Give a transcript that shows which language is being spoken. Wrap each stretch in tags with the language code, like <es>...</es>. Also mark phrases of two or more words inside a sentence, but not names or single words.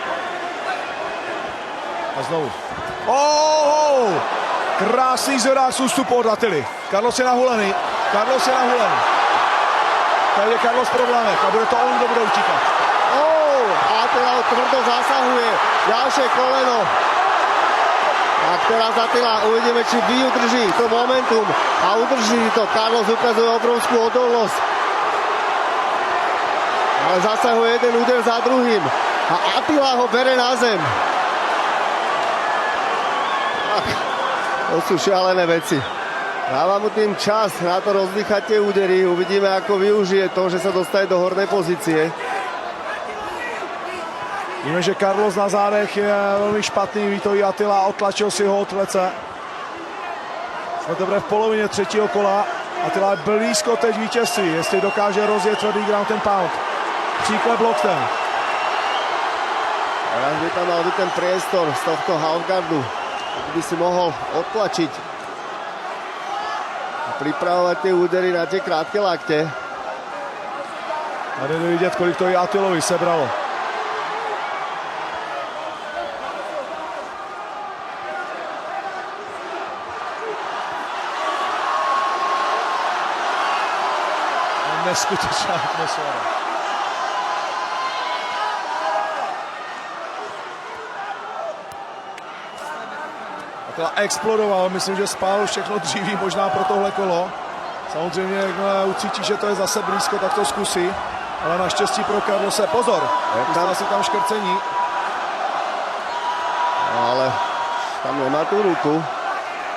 <cs>A znovu. Krásný zvedák z ústupu od Attily. Carlos je nahulený. Tady je Carlos v problémech a bude to on, kdo bude utíkat.</cs> <sk>Attila ho tvrdo zasahuje. Ďalšie koleno. A teraz Attila, uvidíme, či vyudrží to momentum. A udrží to. Carlos ukazuje obrovskú odolnosť. Ale zasahuje jeden úder za druhým. A Attila ho bere na zem. Ach, to sú šialené veci. Dáva mu tým čas na to rozdýchať tie údery. Uvidíme, ako využije to, že sa dostane do hornej pozície.</sk> <cs>Víme, že Carlos na zádech je velmi špatný. Ví to i Attila, otlačil si ho od plece. Jsme teprve v polovině třetího kola. Attila je blízko teď vítězství, jestli dokáže rozjet tvrdý</cs> <en>ground and pound.</en> <cs>Příklad loktem.</cs> <sk>Teraz by tam mal byť ten priestor z tohto halfguardu, by si mohol odtlačiť a pripravovať tie údery na tie krátke lakte.</sk> <cs>Tady jde vidět, kolik to i Attilovi sebralo. Neskutečná atmosféra. Attila explodoval, myslím, že spálil všechno dříví, možná pro tohle kolo. Samozřejmě, jakmile ucítí, že to je zase blízko, tak to zkusí. Ale naštěstí pro Carlose, pozor, dostal si tam škrcení.</cs> <sk>No, ale tam nemá tú ruku.</sk>